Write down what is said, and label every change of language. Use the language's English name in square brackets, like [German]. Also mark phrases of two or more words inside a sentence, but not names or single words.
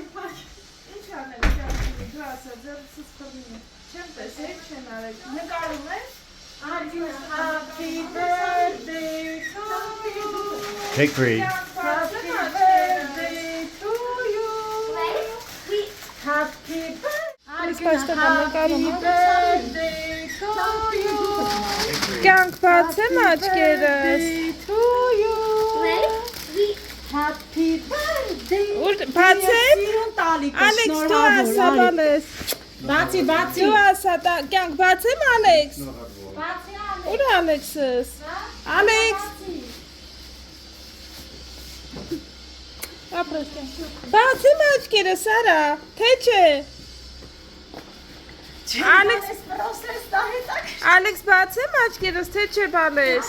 [English] Happy birthday to you. Take three. Happy birthday to you. Happy birthday to you. [Armenian] Կյանք բացեմ աչքերս։ [English] To you. Happy birthday. [Armenian] Ուր բացեմ։ Ալեքս դու ասա բալես։ Բացի։ Դու ասա կյանք բացեմ Ալեքս։ Ուր Ալեքսս։ Ալեքս։ Ապրես։ Բացեմ աչքերս արա, թե չէ։ Ալեքս բացեմ աչքերս, թե չէ բալես։